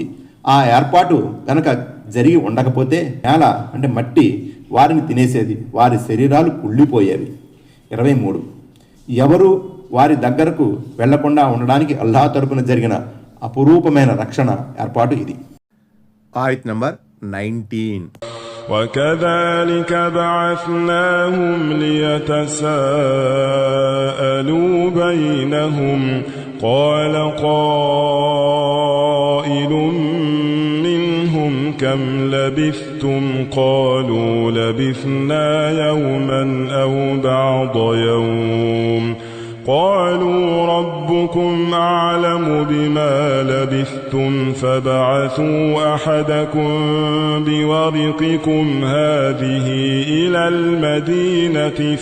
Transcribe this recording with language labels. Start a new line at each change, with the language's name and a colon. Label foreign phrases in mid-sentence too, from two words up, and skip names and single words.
Telugu: ఆ ఏర్పాటు కనుక జరిగి ఉండకపోతే నేల అంటే మట్టి వారిని తినేసేది, వారి శరీరాలు కుళ్ళిపోయేవి. 23. ఎవరు వారి దగ్గరకు వెళ్లకుండా ఉండడానికి అల్లాహ్ తరపున జరిగిన అపురూపమైన రక్షణ ఏర్పాటు ఇది. ఆయత్ నంబర్ 19.
Arabic: وكذلك بعثناهم ليتساءلوا بينهم قال قائل منهم كم لبثتم قالوا لبثنا يوما أو بعض يوم قالوا ربكم أعلم بما لبثتم فابعثوا أحدكم بورقكم هذه إلى المدينة